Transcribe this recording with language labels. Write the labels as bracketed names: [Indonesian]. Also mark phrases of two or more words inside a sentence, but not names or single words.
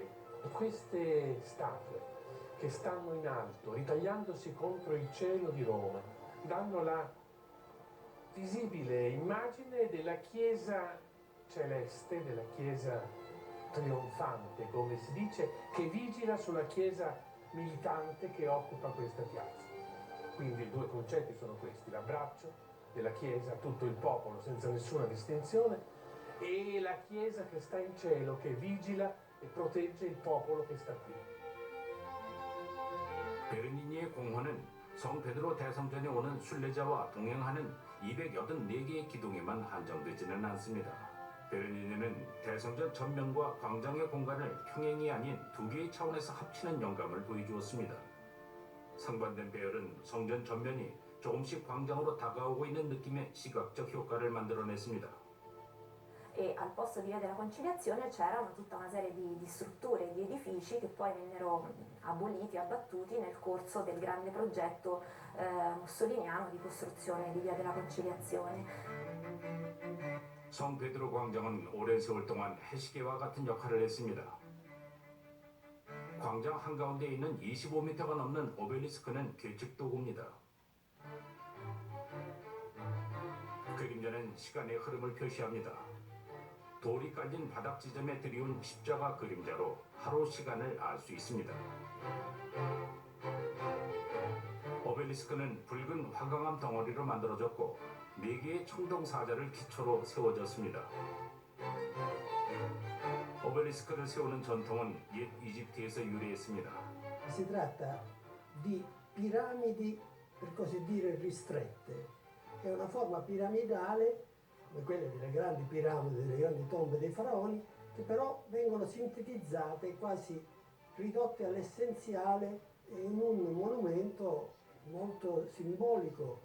[Italian] E queste statue che stanno in alto, ritagliandosi contro il cielo di Roma, danno la visibile immagine della Chiesa celeste, della Chiesa trionfante, come si dice, che vigila sulla Chiesa militante che occupa questa piazza. Quindi i due concetti sono questi: l'abbraccio della Chiesa a tutto il popolo senza nessuna distinzione e la Chiesa che sta in cielo, che vigila e protegge il popolo che sta qui. [Korean] 베르니니의 공헌은 성 베드로 대성전에 오는 순례자와 동행하는 284개의 기둥에만 한정되지는 않습니다. 베르니니는 대성전 전면과 광장의 공간을 평행이 아닌 두 개의 차원에서 합치는 영감을 보여주었습니다. 상반된 배열은 성전 전면이 조금씩 광장으로 다가오고 있는 느낌의 시각적 효과를 만들어냈습니다. [Italian] E al posto di Via della Conciliazione c'erano tutta una serie di strutture, di edifici che poi vennero aboliti, abbattuti nel corso del grande progetto mussoliniano di costruzione di Via della Conciliazione. [Korean] 성 베드로 광장은 오랜 세월 동안 해시계와 같은 역할을 했습니다. 광장 한가운데 있는 25m가 넘는 오벨리스크는 계측 도구입니다. 그림자는 시간의 흐름을 표시합니다. 돌이 깔린 바닥 지점에 들이운 십자가 그림자로 하루 시간을 알 수 있습니다. 오벨리스크는 붉은 화강암 덩어리로 만들어졌고 4개의 청동사자를 기초로 세워졌습니다. 오벨리스크를 세우는 전통은 옛 이집트에서 유래했습니다. [Italian] Si tratta di piramidi, per così dire, ristrette. È una forma piramidale, come quelle delle grandi piramidi, delle grandi tombe dei faraoni, che però vengono sintetizzate, quasi ridotte all'essenziale in un monumento molto simbolico.